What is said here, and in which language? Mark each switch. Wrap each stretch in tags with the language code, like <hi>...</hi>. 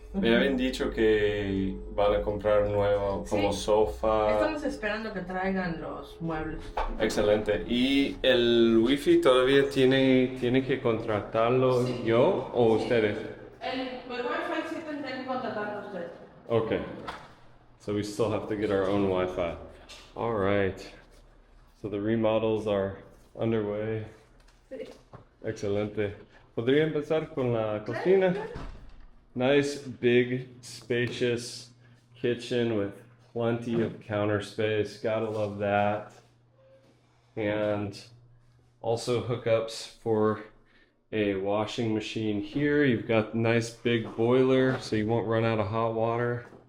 <es>Me habían dicho que van a comprar nuevo como Sí. sofá. Estamos esperando que traigan los muebles. Excelente. ¿Y el wifi todavía tiene que contratarlo Sí. yo o ustedes? El Wi-Fi sí tendrá que contratarlo usted.</es> <en>Okay. So we still have to get our own Wi-Fi. All right. So the remodels are underway.</en> <es>Sí. Excelente. ¿Podría empezar con la cocina?</es> <en>Nice, big, spacious kitchen with plenty of counter space. Gotta love that. And also hookups for a washing machine here. You've got the nice big boiler so you won't run out of hot water.</en>